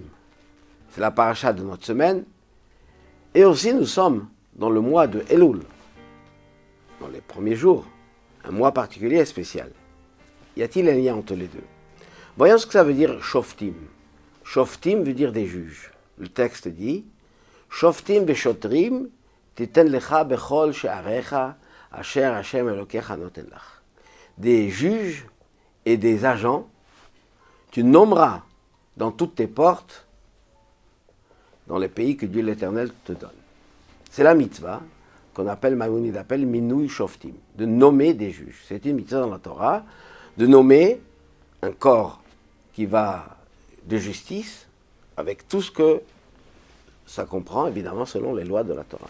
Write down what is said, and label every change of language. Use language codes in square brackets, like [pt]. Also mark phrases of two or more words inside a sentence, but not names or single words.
[fr] C'est la paracha de notre semaine. Et aussi nous sommes dans le mois de Elul, dans les premiers jours, un mois particulier et spécial. Y a-t-il un lien entre les deux? Voyons ce que ça veut dire Shoftim. Shoftim veut dire des juges. Le texte dit [he] שופטים ושוטרים תתן לך בכל שעריך אשר ה' אלוקיך נותן לך. [fr] Des juges et des agents, tu nommeras dans toutes tes portes, dans les pays que Dieu l'Éternel te donne. C'est la mitzvah qu'on appelle, Maïmonide appelle [he] מינוי שופטים, [fr] de nommer des juges. C'est une mitzvah dans la Torah, de nommer un corps qui va de justice, avec tout ce que ça comprend, évidemment, selon les lois de la Torah.